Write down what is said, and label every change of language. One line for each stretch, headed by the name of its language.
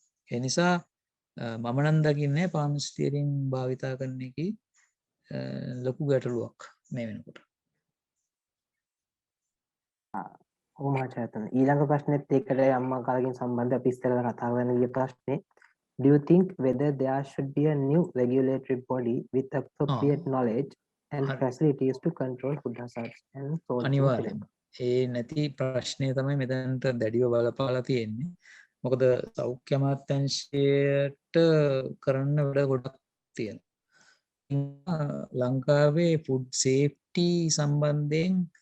Sinhala: ඒ නිසා මම නම් දකින්නේ palm stearin භාවිතා කරන එකේ ලොකු ගැටලුවක් මේ වෙනකොට. ඔව් මහාචාර්යතුමනි ඊළඟ ප්‍රශ්නෙත් ඒකට අම්මා කාලකින් සම්බන්ධ අපි ඉස්සෙල්ලා කතා කරන ගිය ප්‍රශ්නේ.
English: Do you think whether there should be a new regulatory body with appropriate knowledge and facilities to control food hazards and salt?
Sinhala: අනිවාර්යයෙන්. ඒ නැති ප්‍රශ්නය තමයි මෙතනට දැඩිව බලපාලා තියෙන්නේ. මොකද සෞඛ්‍ය අමාත්‍යාංශයට කරන්න වැඩ ගොඩක් තියෙනවා. ලංකාවේ ෆුඩ් සේෆ්ටි සම්බන්ධයෙන්